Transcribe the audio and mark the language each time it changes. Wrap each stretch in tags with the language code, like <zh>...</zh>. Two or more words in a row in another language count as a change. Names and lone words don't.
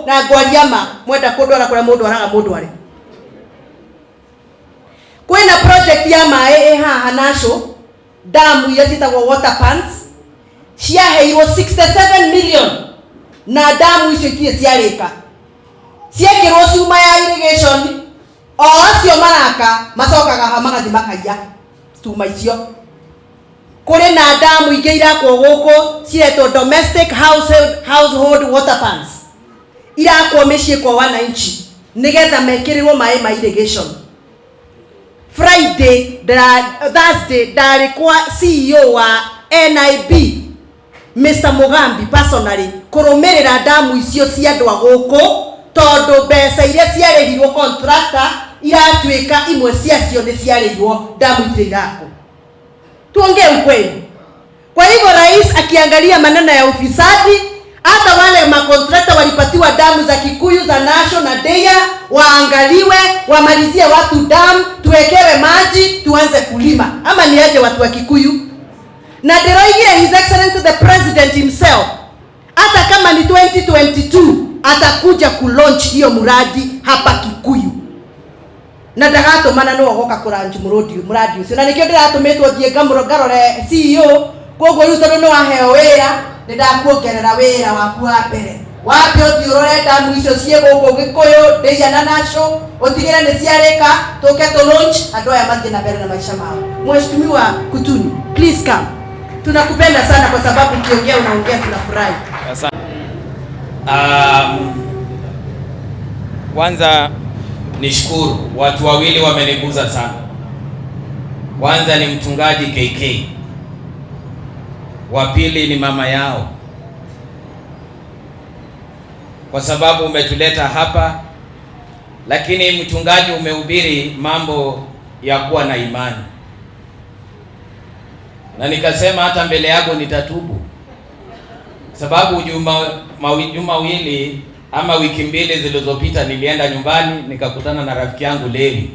<ki>Na ngwaria ma mwenda kũndwara kũrĩa mũndũ araga mũndũ arĩ. Kwĩna project ya maĩ haha nacio, damu iria ciĩtagwo</ki> <en>water pans,</en> <ki>ciaheirwo 67 million, na damu icio itirĩ ciarĩka, ciekĩrwo cuma ya irrigation. O acio maraka macokaga ha magathi makaiya cuma icio. Kũrĩ na damu ingĩ irakwo gũkũ ciretwo</ki> <en>domestic household water pans,</en> <ki>irakwo mĩciĩ</ki> <sw>kwa wananchi</sw> <ki>nĩgetha mekĩrĩrwo maĩ ma irrigation. Thursday ndarĩ kwa CEO wa NIB Mr. Mugambi personally kũrũmĩrĩra damu icio cia andũ a gũkũ, tondũ mbeca iria ciarĩhirwo contractor iratuĩka imwe ciacio nĩ ciarĩhirwo, damu itirĩ irakwo.</ki> <sw>Tuongee ukweli. Kwa hivyo rais akiangalia maneno ya ufisadi, hata wale makontrakta walipatiwa damu za Kikuyu za Nasho na Deya waangaliwe, wamalizie watu damu, tuwekewe maji, tuanze kulima. Ama ni aje watu wa Kikuyu?</sw> <ki>Na Deroigire</ki> <en>His Excellency the President himself,</en> <sw>hata kama ni 2022 atakuja kulaunch hiyo muradi hapa Kikuyu.</sw> <ki>Na ndagato mana no goka kuranji muradi ucio, na nikio ndiratumĩtwo thie ngarore CEO, koguo rĩu tondũ no aheo wĩra nĩ ndakuongerera wĩra waku wa mbere. Wapi ũthiĩ ũrore damu icio ciĩ gũkũ Gĩkũyũ, Deya na Nasho, ũtigĩre nĩ ciarĩka, tũke launch andũ aya mathiĩ na mbere na maisha mao.</ki> <sw>Mheshimiwa Kutuni,</sw> <en>please come.</en> <sw>Tunakupenda sana kwa sababu ukiongea unaongea tunafurahi. Asante. Kwanza nishukuru, watu wawili wameniguza sana. Kwanza ni mchungaji KK, wa pili ni mama yao, kwa sababu umetuleta hapa, lakini mchungaji umehubiri mambo ya kuwa na imani, na nikasema hata mbele yako nitatubu, sababu juma wili ama wiki mbili zilizopita nilienda nyumbani nikakutana na rafiki yangu Lewi.</sw>